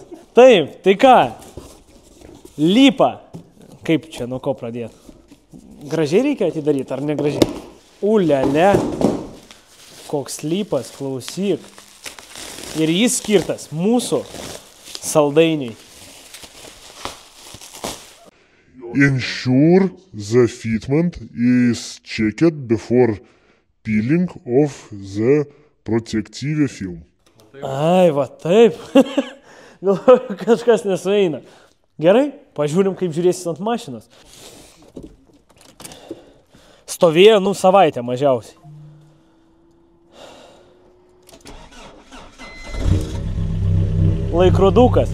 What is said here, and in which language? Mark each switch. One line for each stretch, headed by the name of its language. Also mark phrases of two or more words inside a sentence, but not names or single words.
Lithuanian: Taip, tai ką? Lypa. Kaip čia, nuo ko pradėti? Gražiai reikia atidaryti, ar negražiai? Uliale. Koks lypas, klausyk. Ir jis skirtas mūsų saldainiui.
English: Ensure the fitment is checked before peeling of the protective film.
Lithuanian: Ai, va taip. Galvoju, kažkas nesueina. Gerai, pažiūrim, kaip žiūrėsis ant mašinos. Stovėjo, savaitę mažiausiai. Laikrodukas.